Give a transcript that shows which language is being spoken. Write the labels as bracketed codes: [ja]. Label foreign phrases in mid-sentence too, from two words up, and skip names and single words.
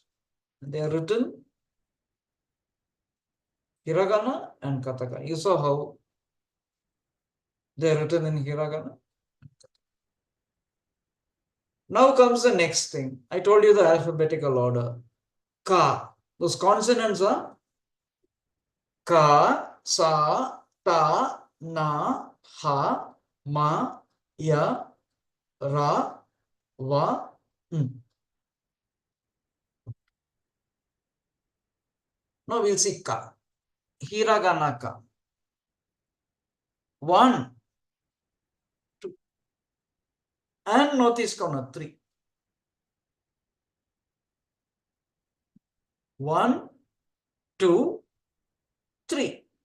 [en] And they are written hiragana and katakana. You saw how they are written in hiragana. Now comes the next thing. I told you the alphabetical order. Ka. Those consonants are [ja] ka, sa, ta, na, ha, ma, ya, ra, va, n. [en] Now we'll see ka. Hiragana ka. 1, 2. And northeast corner 3. 1, 2, 3.